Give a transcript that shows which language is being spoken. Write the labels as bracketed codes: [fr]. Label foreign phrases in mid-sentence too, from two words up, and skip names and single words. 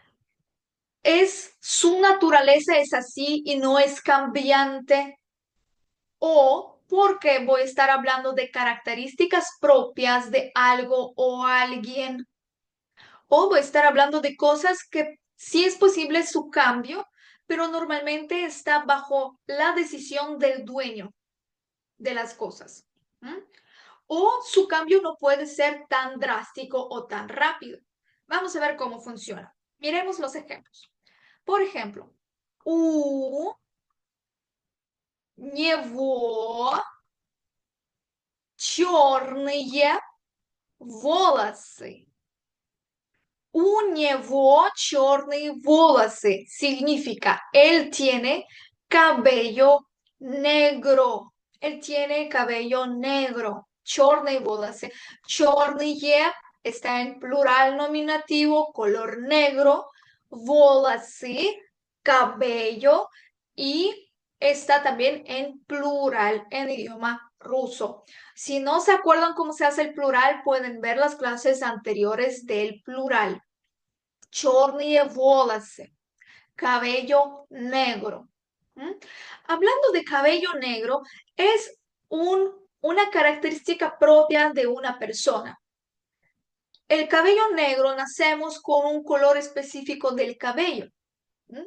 [es] su naturaleza es así y no es cambiante, o porque voy a estar hablando de características propias de algo o alguien, o voy a estar hablando de cosas que sí es posible su cambio, pero normalmente está bajo la decisión del dueño de las cosas. ¿Mm? O su cambio no puede ser tan drástico o tan rápido. Vamos a ver cómo funciona. Miremos los ejemplos. Por ejemplo, [ru] у него черные волосы. У него черные волосы [es] significa él tiene cabello negro. Él tiene cabello negro. [ru] Черные волосы. [es] Черные está en plural nominativo, color negro. Волосы, cabello. Y está también en plural en idioma ruso. Si no se acuerdan cómo se hace el plural, pueden ver las clases anteriores del plural. [ru] Черные волосы, [es] cabello negro. ¿Mm? Hablando de cabello negro, es una característica propia de una persona. El cabello negro nacemos con un color específico del cabello. ¿Mm?